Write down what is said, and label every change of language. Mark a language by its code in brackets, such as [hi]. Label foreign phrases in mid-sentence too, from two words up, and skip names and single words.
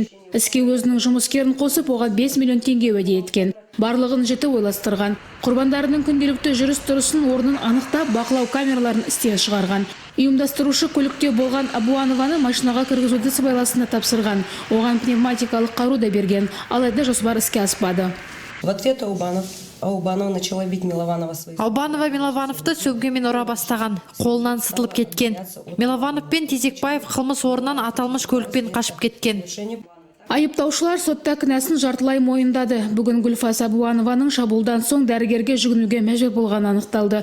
[kk] Іске өзінің жұмыскерін қосып, оған 5 миллион теңге уәде еткен. Барлығын жіті ойластырған. Құрбандарының күнделікті жүріс-тұрысын орнын анықтап, бақылау камераларын істен шығарған. Ұйымдастырушы көлікте болған Абуанованы машинаға кіргізуді сыбайласына тапсырған. Оған пневматикалық қару да берген, алайда жоспар іске аспады. [ru] В ответ Аубанова начала бить Милованова своей. [kk] Аубанова Миловановты сөмкемен ұра бастаған, қолынан сытылып кеткен. Милованов пен Тезекбаев қылмыс орнынан аталмыш көлікпен қашып кеткен. Айыптаушылар сотта кінәсін жартылай мойындады. Бүгін Гүлфаз Абуанованың шабуылдан соң дәрігерге жүгінуге мәжбүр болғаны анықталды.